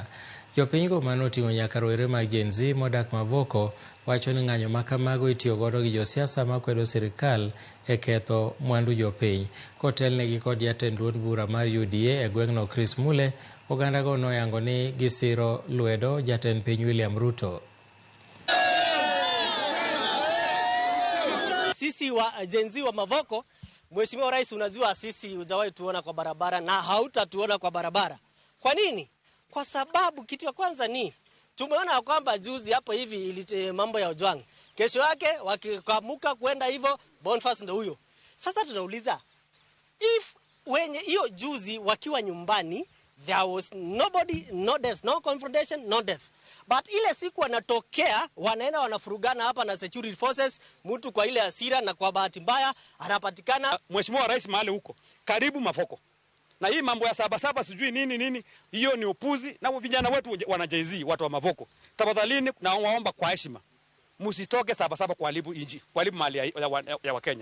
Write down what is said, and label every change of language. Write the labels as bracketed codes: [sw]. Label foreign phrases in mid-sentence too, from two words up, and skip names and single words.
[luo] Jopinygo mano oting'o nyaka rowere mag Gen Z modak Mavoko wacho ni ng'anyo ma kamago itiyo godo gi josiasa makwedo sirikal e ketho mwandu jopiny. Kotelnegi kod jatend duond bura mar UDA e gweng'no Chris Mule, ogandago noyango ni gisiro lwedo jatend piny William Ruto. [sw] Sisi wa Gen Z wa Mavoko, Mheshimiwa Rais, unajua sisi hujawahi tuona kwa barabara na hautatuona kwa barabara. Kwa nini? Kwa sababu kitu ya kwanza ni tumeona kwamba juzi hapo hivi ilite mambo ya Ojwang. Kesho yake wakikamuka kwenda hivyo Boniface ndio huyo. Sasa tunauliza, if wenye hiyo juzi wakiwa nyumbani [en] there was nobody, no death, no confrontation, no death. [sw] But ile siku wanatokea wanaenda wanafurugana hapa na [en] security forces, [sw] mtu kwa ile hasira na kwa bahati mbaya anapatikana. Mheshimiwa Rais mahali huko karibu Mavoko. Na hii mambo ya Sabasaba sijui nini hiyo ni upuzi, na vijana wetu wana Gen Z, watu wa Mavoko. Tafadhalini na waomba kwa heshima, msitoke Sabasaba kuharibu inji, kuharibu mali ya Wakenya.